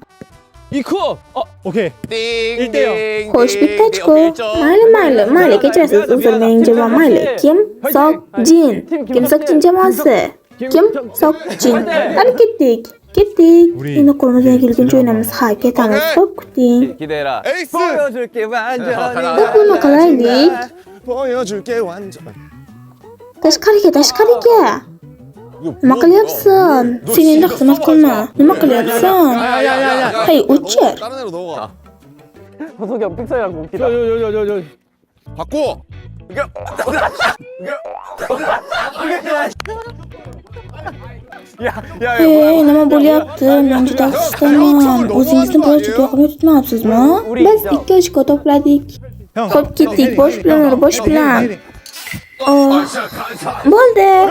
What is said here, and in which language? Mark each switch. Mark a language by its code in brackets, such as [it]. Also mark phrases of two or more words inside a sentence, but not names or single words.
[ko] 오케이. [uz] Xo'sh, bitta ochko. Mayli, kechirasiz. Uzr, mening jamoam mayli. Kim? Sokjin. Kim Sokjin jamoasi? Kim? Sokjin. Qani ketdik. Endi qo'limizdan kelguncha o'ynaymiz. Ha, ketamiz. Xo'p, kuting. [ko] 기대라. 에이스. 보여줄게 완전히. [uz] Nima qilaylik? [ko] 보여줄게 완전. [uz] Tashqariga. Nima qilyapsan? Sen endi xizmat qilma. Nima qilyapsan? Hey, o'chir. [ko] 다른 애로 넘어가. 호석이 형 픽서이랑 웃기다. 바꿔. [uz] Hey, nima bo'lyapti? Men juda xursandman. O'zingizni bir juda yoqimli tutmayapsizmi? Biz 2 ochko to'pladik. Xo'p, ketdik. Bosh bilan. Bo'ldi.